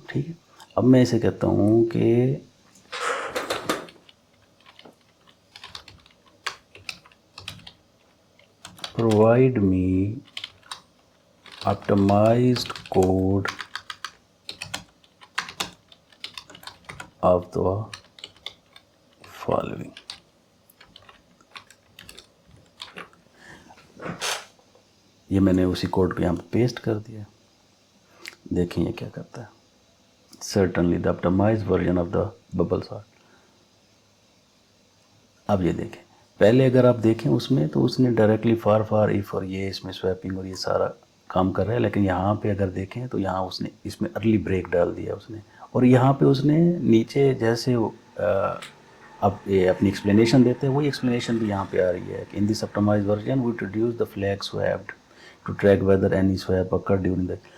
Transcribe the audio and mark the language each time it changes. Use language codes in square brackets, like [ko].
[ur] ٹھیک ہے, اب میں اسے کہتا ہوں کہ [en] provide me optimized code of the following. [ur] یہ میں نے اسی کوڈ کو یہاں پہ پیسٹ کر دیا. دیکھیں یہ کیا کرتا ہے. [en] certainly the optimized version of the bubble sort. [ur] اب یہ دیکھیں, پہلے اگر آپ دیکھیں اس میں تو اس نے ڈائریکٹلی فار ایف اور یہ اس میں سویپنگ اور یہ سارا کام کر رہا ہے, لیکن یہاں پہ اگر دیکھیں تو یہاں اس نے اس میں ارلی بریک ڈال دیا اس نے, اور یہاں پہ اس نے نیچے جیسے اب یہ اپنی ایکسپلینیشن دیتے ہیں وہی ایکسپلینیشن بھی یہاں پہ آ رہی ہے کہ [en] In this optimized version we introduce the flag swapped to track whether any swap occurred during the.